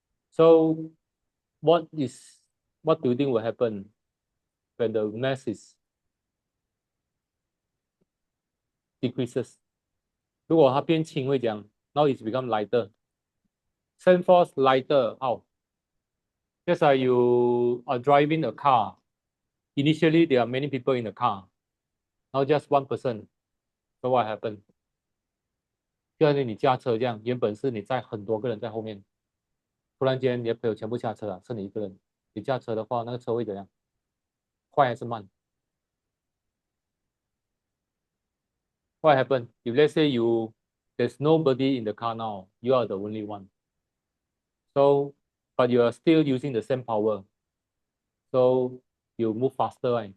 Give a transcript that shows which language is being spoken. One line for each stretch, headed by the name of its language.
English: So what do you think will happen when the mass is decreases?
Chinese: 如果它变轻会这样
English: now it's become lighter. Same force lighter. How? Just like you are driving a car. Initially, there are many people in the car. Now just one person. So what happened?
Chinese: 就像你驾车这样，原本是你载很多个人在后面，突然间你的朋友全部下车了，剩你一个人。你驾车的话，那个车会怎样？快还是慢？
English: What happened? If let's say there's nobody in the car now, you are the only one. So, but you are still using the same power. So you move faster, right?